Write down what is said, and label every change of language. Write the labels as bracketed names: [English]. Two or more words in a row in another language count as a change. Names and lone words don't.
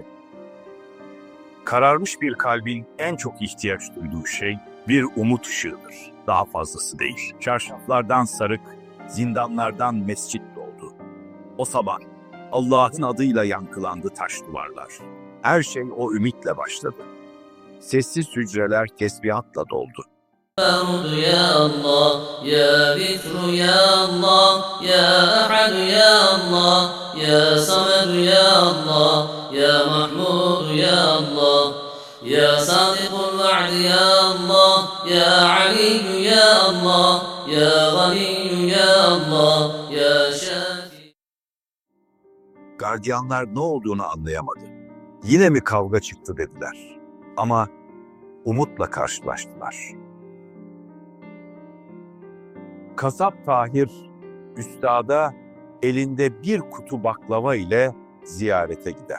[Turkish] kararmış bir kalbin en çok ihtiyaç duyduğu şey bir umut ışığıdır. Daha fazlası değil. Çarşaflardan sarık, zindanlardan mescit doldu. O sabah Allah'ın adıyla yankılandı taş duvarlar. Her şey o ümitle başladı. Sessiz hücreler tesbihatla doldu. [Arabic] يا الله يا بكر يا الله يا أحد يا الله يا صمد يا الله يا محمود يا الله يا صادق الوعد يا الله يا علي يا الله يا غني يا الله يا شافي. [Turkish] Gardiyanlar ne olduğunu anlayamadı. Yine mi kavga çıktı dediler. Ama umutla karşılaştılar. Kasap Tahir, üstada elinde bir kutu baklava ile ziyarete gider.